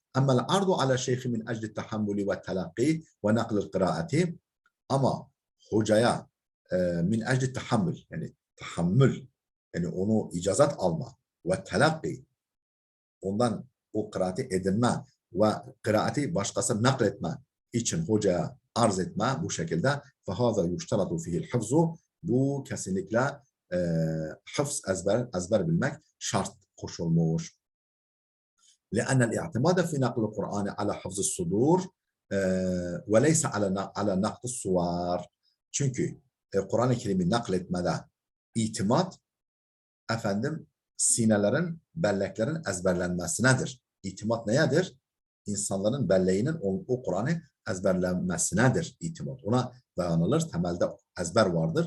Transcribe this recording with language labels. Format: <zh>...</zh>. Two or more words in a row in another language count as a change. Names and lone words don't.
<ar>أما العرض على الشيخ من أجل التحمل والتلقي ونقل القراءة,</ar> <tr>ama hocaya</tr> <ar>من أجل تحمل,</ar> <tr>yani tahammül, yani onu icazat alma ve telakki, ondan o kıraati edinme ve kıraati başkası nakletme için hocaya arz etme bu şekilde.</tr> <ar>فَهَذَا يُشْتَرَطُ فِيهِ الْحِفْزُ,</ar> <tr>bu kesinlikle hıfz, ezber bilmek şart koşulmuş.</tr> <ar>لأن الاعتماد في نقل القرآن على حفظ الصدور وليس على نقل الصور.</ar> <tr>Çünkü Kur'an-ı Kerim'i nakletmede itimat efendim sinelerin, belleklerin ezberlenmesinedir. İtimat neyedir? İnsanların belleğinin o Kur'an'ı ezberlenmesinedir itimat. Ona dayanılır. Temelde ezber vardır.</tr>